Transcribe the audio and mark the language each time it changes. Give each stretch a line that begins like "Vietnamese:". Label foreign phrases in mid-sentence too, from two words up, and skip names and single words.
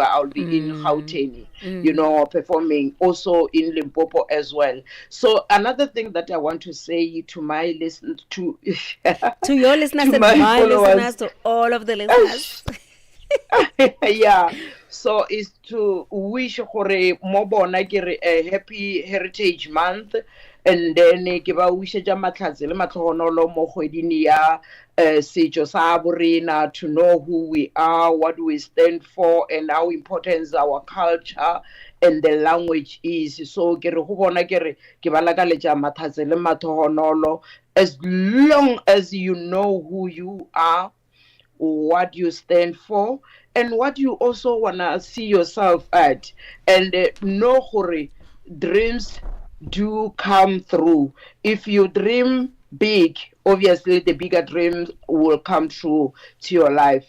English: I'll be in Gauteng, performing also in Limpopo as well. So another thing that I want to say to my listeners, to your listeners and my listeners, to all of the listeners. Yeah, so is to wish
Tswana: gore mo bona ke
English: a happy Heritage Month, and then
Tswana: ke ba wishetja matlhatsi le matlhogonolo mo kgweding ya setso sa borena,
English: to know who we are, what we stand for, and how important our culture and the language is.
Tswana: So ke re go bona ke ba lakaletja matlhatsi le matlhogonolo,
English: as long as you know who you are, what you stand for, and what you also want to see yourself at, and know gore dreams do come through. If you dream big, obviously the bigger dreams will come true to your life.